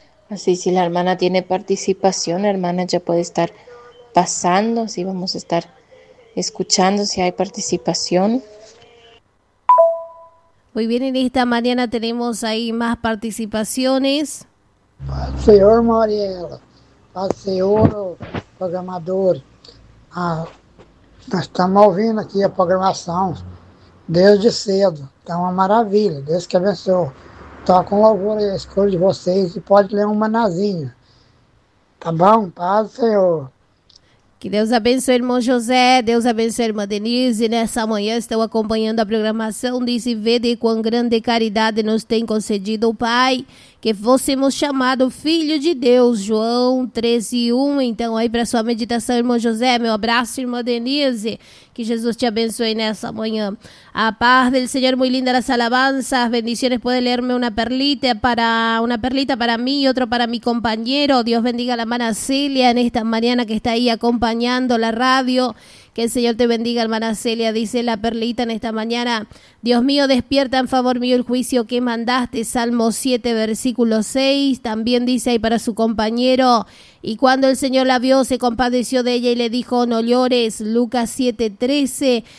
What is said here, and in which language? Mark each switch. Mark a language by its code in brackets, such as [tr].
[es] Así, si la hermana tiene participación, la hermana ya puede estar pasando, así vamos a estar escuchando si hay participación. Muy bien, en esta mañana tenemos ahí más participaciones. [pt] Señor Mariela, al senhor programador, nós estamos ouvindo aqui a programação desde cedo, está uma maravilha, Deus que abençoe. Estou com louvor a escolha de vocês e pode ler um manazinho, tá bom? Paz, senhor. Que Deus abençoe, irmão José, Deus abençoe, irmã Denise. Nessa manhã estou acompanhando a programação, disse, vê de quão grande caridade nos tem concedido o Pai, que fôssemos chamados Filho de Deus, João 13:1. Então, aí para sua meditação, irmão José, meu abraço, irmã Denise, que Jesus te abençoe nessa manhã. A paz do Senhor, muito linda as alabanças, bendições, pode ler-me uma perlita para mim e outra para meu companheiro. Deus bendiga a hermana Celia, nesta manhã que está aí acompanhando a rádio. [es] Que el Señor te bendiga, hermana Celia, dice la perlita en esta mañana. Dios mío, despierta en favor mío el juicio que mandaste, Salmo 7, versículo 6. También dice ahí para su compañero, y cuando el Señor la vio, se compadeció de ella y le dijo, no llores, Lucas 7, 13.